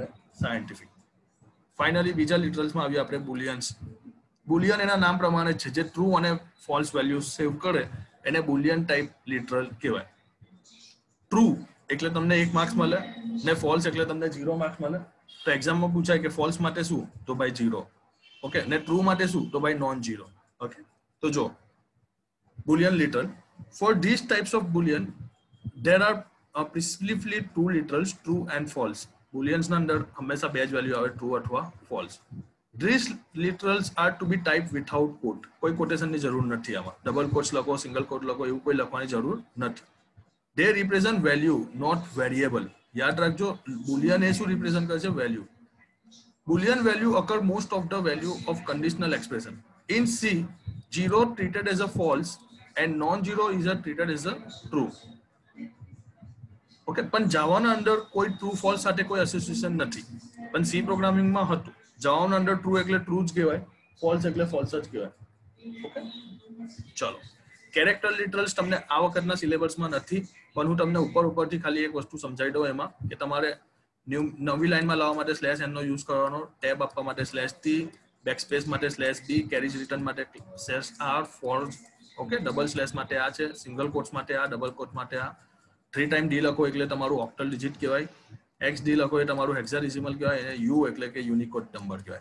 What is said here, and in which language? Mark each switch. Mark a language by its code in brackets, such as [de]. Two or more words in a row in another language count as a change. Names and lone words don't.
[en] scientific finally [gu] બીજા લિટરલ્સમાં આવી આપણે [en] Booleans Boolean [gu] એના નામ પ્રમાણે છે જે ટ્રુ અને [en] false value save [gu] કરે એને [en] Boolean type literal [gu] કહેવાય ટ્રુ એટલે તમને 1 માર્ક્સ મળે ને ફોલ્સ એટલે તમને 0 માર્ક્સ મળે તો એક્ઝામમાં પૂછાય કે ફોલ્સ માટે શું તો ભાઈ 0 ઓકે ને ટ્રુ માટે શું તો ભાઈ નોન 0 ઓકે તો જો [en] Boolean literal. For these types of Boolean, there are precisely two literals, true and false. [gu] Booleans na under hamesha બે જ value આવે true અથવા false. [en] These literals are to be typed without quote. [gu] કોઈ quotation ની જરૂર નથી આમાં. [en] Double quotes [gu] લખો, [en] single quote [gu] લખો એવું કોઈ લખવાની જરૂર નથી. [en] They represent value, not variable. [gu] યાદ રાખજો Boolean એ શું represent કરે છે value. [en] Boolean value occur most of the value of conditional expression. In C, 0 treated as a false and non-zero is treated as a true. [gu] Okay, પણ જાવાના અંદર કોઈ [en] true false [gu] સાથે કોઈ એસોસિએશન નથી પણ [en] C programmingમાં [gu] હતું જાવાના અંદર ટ્રુ એટલે ટ્રુ જ કહેવાય ફોલ્સ એટલે ફોલ્સ જ કહેવાય ઓકે ચલો [en] character literals [gu] તમને આ વખતના સિલેબસમાં નથી, પણ હું તમને ઉપરથી ખાલી એક વસ્તુ સમજાવી દઉં એમાં કે તમારે નવી લાઈનમાં લાવવા માટે [en] slash n [gu] નો યુઝ કરવાનો, ટેબ આપવા માટે [en] slash t, [gu] બેકસ્પેસ માટે [en] slash b, carriage return [gu] માટે [en] slash r, [gu] ફોર, ઓકે, [en] double slash [gu] માટે આ છે, [en] single quotes [gu] માટે આ, [en] double quote [gu] માટે આ, [en] 3 time d [gu] લખો એટલે તમારું [en] octal digit [gu] કહેવાય, [en] x d [gu] લખો એ તમારું હેક્સાડેસિમલ કહેવાય, અને યુ એટલે કે [en] Unicode number [gu] કહેવાય.